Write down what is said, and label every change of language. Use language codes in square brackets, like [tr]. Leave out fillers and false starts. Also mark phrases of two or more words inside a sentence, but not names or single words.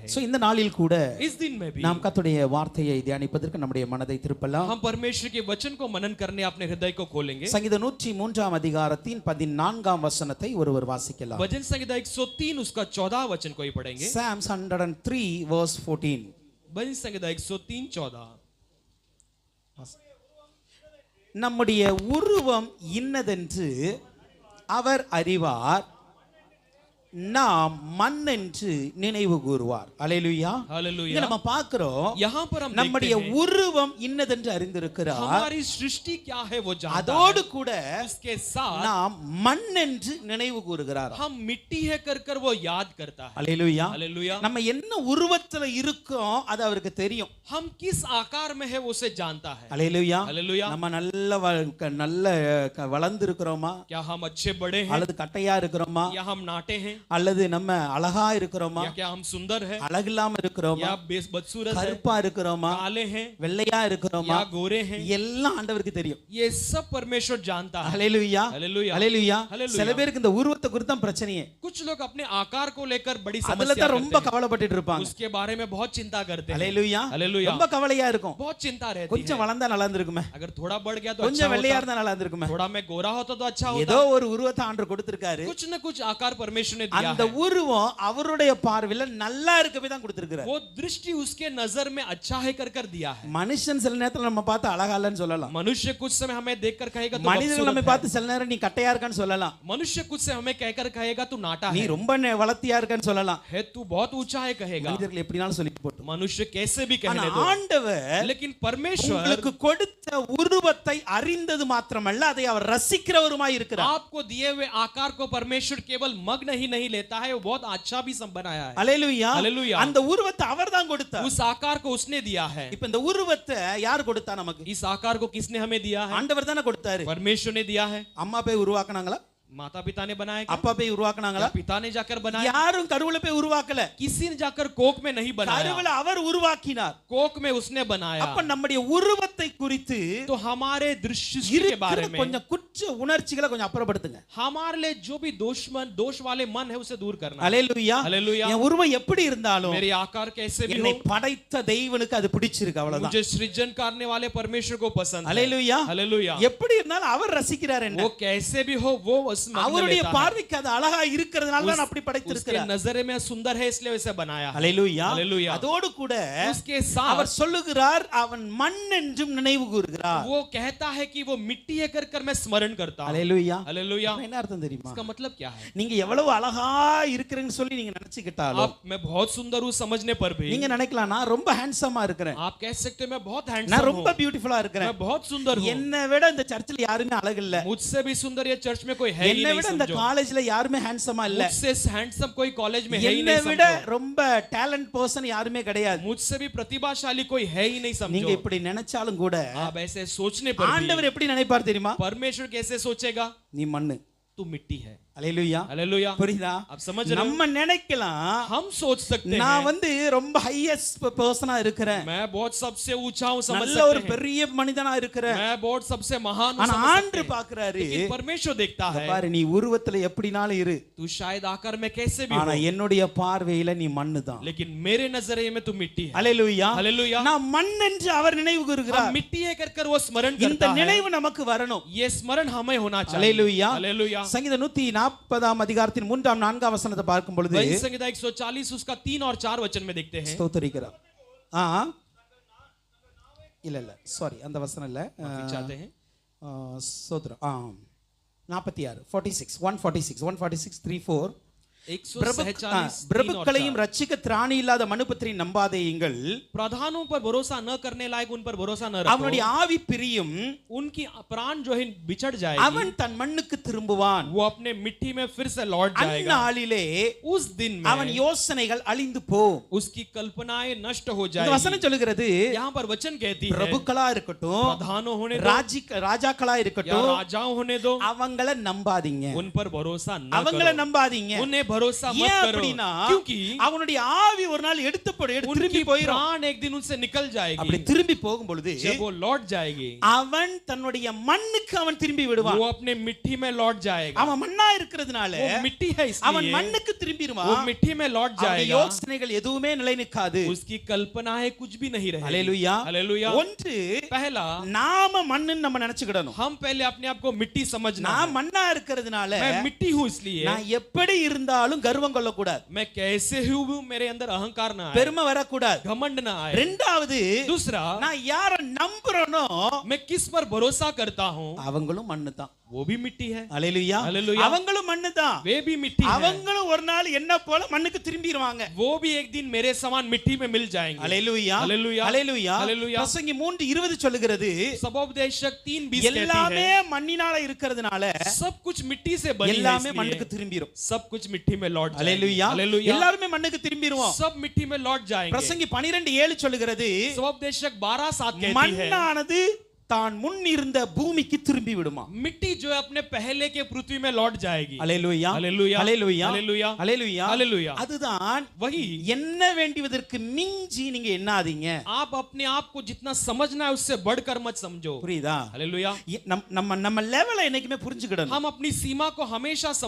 [ta] सो இந்த நாளில் கூட [hi] इस दिन में भी [ta] நாம் கர்த்தருடைய வார்த்தையை தியானிப்பதற்கு நம்முடைய மனதை திருப்பலாம். [hi] हम परमेश्वर के वचन को मनन करने अपने हृदय को खोलेंगे. [ta] சங்கீதம் 103 அதிகாரத்தின் 14ஆம் வசனத்தை ஒருவர் வாசிக்கலாம். [hi] भजन संहिता 103 उसका 14 वचन को ही पढ़ेंगे. [en] Psalms 103 verse 14. [hi] भजन संहिता 103 14. [ta] நம்முடைய உருவம் இன்னதென்று அவர் அறிவார், நாம் மண் என்று நினைவு கூறுவார். அல்லேலூயா. [hi] हालेलुया. [ta] இங்க நம்ம பார்க்கிறோம், [hi] यहाँ पर हम [ta] நம்முடைய [hi] देखते हैं [ta] உருவம் இன்னதென்று அறிந்திருக்கிறார். [hi] हमारी सृष्टि क्या है वो जानता [ta] அதோடு கூட [hi] है. उसके साथ [ta] நாம் மண் என்று நினைவு கூறுகிறார். [hi] हम मिट्टी है कर वो याद करता है. [ta] அல்லேலூயா. [hi] हालेलुया. [ta] நம்ம என்ன உருவத்துல இருக்கோம் அது அவருக்கு தெரியும். [hi] हम किस आकार में है वो उसे जानता है. [ta] அல்லேலூயா. [hi] हालेलुया. [ta] நம்ம நல்ல வளர்ந்து இருக்கிறோமா, [hi] क्या हम अच्छे बड़े हैं [ta] அல்லது கட்டையா இருக்கிறோமா, [hi] या हम नाटे हैं [ta] அல்லது நம்ம அழகா இருக்கிறோமா, [hi] या क्या हम सुंदर है [ta] அழகில்லாம இருக்கிறோமா, [hi] या बदसूरत है, [ta] கருப்பா இருக்கிறோமா, [hi] काले हैं [ta] வெள்ளையா இருக்கிறோமா, [hi] या गोरे हैं, [ta] எல்லாம் ஆண்டவருக்கு தெரியும். [hi] ये सब परमेश्वर जानता है. [ta] ஹalleluya. [hi] हालेलुया. [ta] ஹalleluya. [hi] हालेलुया. [ta] சில பேருக்கு இந்த உருவத்தை குறித்து தான் பிரச்சனையே. [hi] कुछ लोग अपने आकार को लेकर बड़ी [ta] அதுல [hi] समस्या [ta] தான் ரொம்ப [hi] करते हैं. [ta] கவலைப்பட்டு இருப்பாங்க. [hi] उसके बारे में बहुत चिंता करते हैं. [ta] ஹalleluya. [hi] हालेलुया. [ta] ரொம்ப கவலையா இருக்கும். [hi] बहुत चिंता रहती है. [ta] கொஞ்சம் வளர்ந்தா நல்லா இருந்திருக்குமே, [hi] अगर थोड़ा बढ़ गया तो अच्छा [ta] கொஞ்சம் வெள்ளையா [hi] होता, [ta] இருந்தா நல்லா இருந்திருக்குமே, [hi] थोड़ा मैं गोरा होता तो अच्छा [ta] ஏதோ [hi] होता. [ta] ஒரு உருவத்தை ஆண்டவர் கொடுத்திருக்காரு. [hi] कुछ न कुछ आकार परमेश्वर ने दिया [ta] அந்த [hi] है. [ta] உருவம் அவருடைய பார்வையில நல்லா இருக்கவே தான் கொடுத்திருக்காரு. [hi] वो दृष्टि उसके नजर में अच्छा है कर दिया है. [ta] மனுஷன் சில நேரத்துல நம்ம பார்த்து அழகா இல்லன்னு சொல்லலாம். [hi] मनुष्य कुछ समय हमें देखकर कहेगा तो [ta] மனிதர்கள் நம்ம [hi] बदसूरत [ta] பார்த்து [hi] है. [ta] சில நேரம் நீ கட்டையா இருக்கான்னு சொல்லலாம். [hi] मनुष्य कुछ समय हमें कहकर कहेगा तू नाटा [ta] நீ [hi] है, [ta] ரொம்ப வளர்த்தியா இருக்கான்னு சொல்லலாம். [hi] तू बहुत ऊंचा है कहेगा. [ta] மனிதர்கள் எப்படினாலும் சொல்லிட்டு போட்டு, [hi] मनुष्य कैसे भी [ta] ஆனா [hi] कहने दो, [ta] ஆண்டவர் [hi] लेकिन परमेश्वर [ta] உங்களுக்கு கொடுத்த உருவத்தை அறிந்தது மாத்திரமல்ல, அதை அவர் ரசிக்கிறவருமாய் இருக்கிறார். [hi] आपको दिए हुए आकार को परमेश्वर केवल मग्न ही नहीं लेता है, वो बहुत अच्छा भी बनाया है. [ta] அல்லேலூயா. [hi] हालेलुया. [ta] அந்த உருவத்தை அவர் தான் கொடுத்தார். [hi] उस आकार को उसने दिया है. [ta] இப்ப இந்த உருவத்தை யார் கொடுத்தா நமக்கு? [hi] इस आकार को किसने हमें दिया है? [ta] ஆண்டவர் தானே கொடுத்தாரு. [hi] परमेश्वर ने दिया है. [ta] அம்மா போய் உருவாக்குனாங்களா? [hi] माता पिता ने बनाया क्या? [ta] அப்பா போய் உருவாக்குனாங்களா? [hi] या पिता ने जाकर बनाया? [ta] யாரும் கருவுல போய் உருவாக்கல. [hi] किसी ने जाकर कोक में नहीं बनाया, [ta] கருவுல அவர் உருவாக்கினார். [hi] कोक में उसने बनाया. [ta] அப்ப நம்முடைய உருவத்தை குறித்து [hi] तो हमारे दृश्य के बारे में [ta] கொஞ்சம் குற்ற உணர்ச்சிகளை கொஞ்சம் அப்புறப்படுத்துங்க. [hi] हमारे लिए जो भी दोष वाले मन है उसे दूर करना. [ta] அல்லேலூயா. [hi] हालेलुया. [ta] என் உருவம் எப்படி இருந்தாலும் [hi] मेरे आकार कैसे भी [ta] என்னை [hi] हो, [ta] படைத்த தெய்வனுக்கு அது பிடிச்சிருக்கு, அவ்வளவுதான். [hi] मुझे सृजन करने वाले परमेश्वर को पसंद है. [ta] அல்லேலூயா. [hi] हालेलुया. [ta] எப்படி இருந்தாலும் அவர் ரசிக்கிறார் என்ன? [hi] वो कैसे भी हो वो उसमें मग्न [ta] அவருடைய [hi] लेता है. [ta] பார்வைக்கு அது அழகா இருக்கிறதுனால தான் அப்படி [hi] उसके [ta] படைத்திருக்கிறார். [hi] नजरे में सुंदर है इसलिए वैसे बनाया है. [ta] அல்லேலூயா. [hi] हालेलुया. [ta] அதோடு கூட [hi] उसके [ta] அவர் [hi] साथ [ta] சொல்லுகிறார், அவன் மண் என்றும் நினைவு கூறுகிறார். [hi] वो कहता है कि वो मिट्टी है कर मैं स्मरण करता हूं. [ta] அல்லேலூயா. [hi] हालेलुया. [ta] என்ன அர்த்தம் தெரியுமா? [hi] इसका मतलब क्या है? [ta] நீங்க எவ்வளவு அழகா இருக்கிறீங்கன்னு சொல்லி நீங்க நினைச்சுக்கிட்டாலும், [hi] आप मैं बहुत सुंदर हूं समझने पर भी [ta] நீங்க நினைக்கலாம் நான் ரொம்ப ஹேண்ட்ஸமா இருக்கிறேன், [hi] आप कह सकते हैं मैं बहुत [ta] நான் [hi] हैंडसम [ta] ரொம்ப [hi] हूं, [ta] பியூட்டிஃபுல்லா இருக்கிறேன், [hi] मैं बहुत सुंदर हूं, [ta] என்னை விட இந்த சர்ச்சில் யாருமே அழகு இல்ல, [hi] मुझसे भी सुंदर ये चर्च में कोई है ही [ta] என்னை [hi] नहीं [ta] விட இந்த [hi] समझो, [ta] காலேஜ்ல யாருமே ஹேண்ட்ஸமா இல்ல, [hi] मुझसे हैंडसम कोई कॉलेज में है ही [ta] என்னை [hi] नहीं [ta] விட [hi] समझो, [ta] ரொம்ப [en] talent person [ta] யாருமே கிடையாது. [hi] मुझसे भी प्रतिभाशाली कोई है ही नहीं [ta] நீங்க [hi] समझो. [ta] இப்படி நினைச்சாலும் கூட [hi] आप ऐसे सोचने पर भी [ta] ஆண்டவர் எப்படி நினைப்பார் தெரியுமா? [hi] परमेश्वर कैसे सोचेगा? [ta] நீ மண்ணு. [hi] तू मिट्टी है. [ta] அல்லேலூயா. [hi] हालेलुया. [ta] புரியுதா? [hi] आप समझ रहे हो? [ta] நம்ம நினைக்கலாம் [hi] हम सोच सकते [ta] நான் [hi] हैं [ta] ரொம்ப [en] highest person [ta] இருக்கிறேன், [hi] मैं बहुत सबसे ऊंचा हूं, समझ [ta] நல்ல ஒரு [hi] सकते हैं [ta] பெரிய மனிதனா இருக்கிறேன். [hi] मैं बहुत सबसे महान हूं, [ta] ஆனா [hi] समझ सकते [ta] ஆண்டவர் [hi] हैं. [ta] பார்க்கறாரு, [hi] लेकिन परमेश्वर देखता है [ta] பாரு நீ உருவத்துல எப்படினாலும் இரு, [hi] तू शायद आकार में कैसे भी [ta] ஆனா [hi] हो, [ta] என்னுடைய பார்வையில நீ மண்ணு தான். [hi] लेकिन मेरे नजरिए में तू मिट्टी है. [ta] அல்லேலூயா. [hi] हालेलुया. [ta] நான் மண் என்று அவர் நினைவு [hi] हम [ta] கூறுகிறார். [hi] मिट्टी है कर वो स्मरण [ta] இந்த [hi] करता है. [ta] நினைவு நமக்கு வரணும். [hi] ये स्मरण हमें होना चाहिए. [ta] அல்லேலூயா. [hi] हालेलुया. [ta] சங்கீதம் 140 அதிகாரத்தின் 3-4 வசனத்தை பார்க்கும் பொழுது [hi] वही संहिता 140 उसका 3 और 4 वचन में देखते हैं. [ta] ஸ்தோத்திரிக்கிறார். இல்ல சாரி, அந்த வசனம் இல்ல, [hi] चाहते हैं [ta] ஸ்தோத்திரம் 46 46 146 146 34 147 பிரபுக்களையும் ரட்சிக்க திராணி இல்லாத மனுபுத்திரை நம்பாதேயுங்கள், [hi] प्रधानों पर भरोसा न करने लायक उन पर भरोसा न रखो, [ta] அவனுடைய ஆவி பிரியும், [hi] उनकी प्राण जो है बिछड़ जाएगी, [ta] அவன் தன் மண்ணுக்கு திரும்புவான், [hi] वो अपने मिट्टी में फिर से लौट जाएगा, [ta] அந்நாளிலே [hi] उस दिन [ta] அவன் [hi] में [ta] யோசனைகள் அழிந்து போம். [hi] उसकी कल्पनाएं नष्ट हो [ta] இந்த [hi] जाएगी. [ta] வசனம் சொல்லுகிறது, [hi] यहाँ पर वचन कहती है [ta] பிரபுக்களா இருக்கட்டும், [hi] प्रधानों होने दो [ta] ராஜாக்களா [hi] या [ta] இருக்கட்டும், [hi] राजाओं होने दो, [ta] அவங்கள நம்பாதீங்க, [hi] उन पर भरोसा न [ta] அவங்கள [hi] करो, [ta] நம்பாதீங்க. [hi] उन्हें भरोसा मत [ta] ஏன் [hi] करो [ta] அப்படின்னா [hi] क्योंकि [ta] அவனுடைய ஆவி ஒரு நாள் எடுத்து திரும்பி [hi] उनकी [ta] போயிடும். [hi] प्राण एक दिन उनसे निकल [ta] அப்படி [hi] जाएगी [ta] திரும்பி போகும் பொழுது [hi] जब वो लौट जाएगी [ta] அவன் தன்னுடைய மண்ணுக்கு அவன் திரும்பி விடுவான். [hi] वो अपने मिट्टी में लौट जाएगा [ta] அவன் மண்ணா இருக்கிறதுனால [hi] वो मिट्टी है [ta] அவன் [hi] इसलिए [ta] மண்ணுக்கு திரும்பிடுவான். [hi] वो मिट्टी में लौट [ta] அவனுடைய [hi] जाएगा [ta] யோசனைகள் எதுவுமே நிலை நிற்காது. [hi] उसकी कल्पनाएं कुछ भी नहीं रहेगी [ta] ஹல்லேலூயா. [hi] हालेलुया [ta] ஒன்று [hi] पहला [ta] நாம மண்ணுன்னு நம்ம நினைச்சுக்கிடணும். [hi] हम पहले अपने आप को मिट्टी समझना [ta] நான் [hi] है। [ta] மண்ணா இருக்கிறதுனால [hi] मैं मिट्टी हूँ इसलिए [ta] நான் எப்படி இருந்தாலும் கர்வம் கொள்ளக்கூடாது, [hi] मैं कैसे हूँ मेरे अंदर अहंकार ना आए [ta] பெருமை வரக்கூடாது. [hi] घमंड ना आए [ta] ரெண்டாவது [hi] दूसरा [ta] நான் யார நம்புறேனோ [hi] मैं किस पर भरोसा करता हूँ [ta] அவங்களும் மண்ணு தான். [hi] वो भी मिट्टी है [ta] ஹல்லேலூயா. [hi] हालेलुया [ta] அவங்களும் மண்ணு தான். [hi] वे भी मिट्टी है [ta] அவங்களும் ஒரு நாள் என்ன போல மண்ணுக்கு திரும்பிடுவாங்க. [hi] वो भी एक दिन मेरे समान मिट्टी में मिल जाएंगे [ta] ஹல்லேலூயா. [hi] हालेलुया [ta] ஹல்லேலூயா. [hi] हालेलुया [ta] பிரசங்கி 3:20 சொல்லுகிறது [hi] सबोपदेशक 3:20 कहती [ta] எல்லாமே [hi] है [ta] மண்ணினால இருக்கிறதுனால [hi] सब कुछ मिट्टी से बनी है [ta] எல்லாமே மண்ணுக்கு [hi] इसलिए [ta] திரும்பிரும். [hi] सब कुछ मिट्टी में लौट जाएंगे [ta] ஹல்லேலூயா. [hi] हालेलुया [ta] எல்லாரும் மண்ணுக்கு திரும்பிடுவோம். [hi] सब मिट्टी में लौट जाएंगे [ta] பிரசங்கி 12:7 சொல்லுகிறது [hi] सबोपदेशक 12:7 कहती है [ta] மண்ணானது தான் முன் இருந்த பூமிக்கு திரும்பி விடுமா. [hi] मिट्टी जो है अपने पहले के पृथ्वी में लौट जाएगी [ta] ஹல்லேலூயா. [hi] हालेलुया [ta] ஹல்லேலூயா. [hi] हालेलुया [ta] ஹல்லேலூயா. [hi] हालेलुया [ta] அதுதான் [hi] वही [ta] என்ன வேண்டியதற்கு மிஞ்சி நீங்க எண்ணாதீங்க. [hi] आप अपने आप को जितना समझना है उससे बढ़कर मत समझो [ta] புரியுதா? [hi] हालेलुया [ta] நம்ம நம்ம லெவலை என்னைக்குமே புரிஞ்சுக்கிடணும். [hi] हम अपनी सीमा को हमेशा समझ